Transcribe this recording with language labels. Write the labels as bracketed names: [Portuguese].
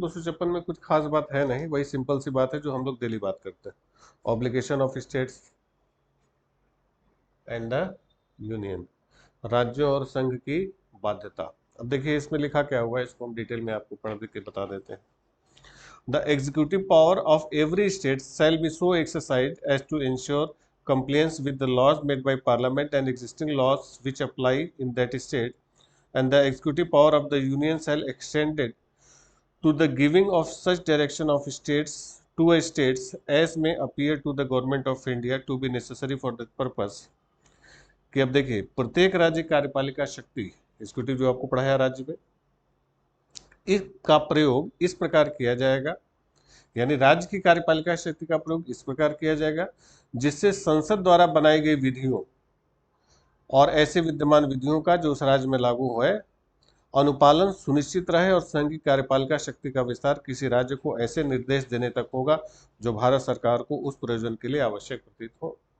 [Hindi] 256 में कुछ खास बात है नहीं, वही सिंपल सी बात है जो हम लोग डेली बात करते हैं, [English] obligation of states and the union, [Hindi] राज्यों और संघ की बाध्यता। अब देखिए इसमें लिखा क्या हुआ है, इसको हम डिटेल में आपको पढ़ के बता देते हैं। [English] The executive power of every state shall be so exercised as to ensure compliance with the laws made by Parliament and existing laws which apply in that state, and the executive power of the Union shall extended to the giving of such direction of states to a states as may appear to the government of India to be necessary for that purpose। [Hindi] कि अब देखिए, प्रत्येक राज्य कार्यपालिका शक्ति, executive जो आपको पढ़ाया राज्य में, इसका प्रयोग इस प्रकार किया जाएगा, यानी राज्य की कार्यपालिका शक्ति का प्रयोग इस प्रकार किया जाएगा जिससे संसद द्वारा बनाई गई विधियों और ऐसे विद्यमान विधियों का जो उस राज्य में लागू होए अनुपालन सुनिश्चित रहे, और संघ की कार्यपालिका शक्ति का विस्तार किसी राज्य को ऐसे निर्देश देने तक होगा जो भारत सरकार को उस प्रयोजन के लिए आवश्यक प्रतीत हो।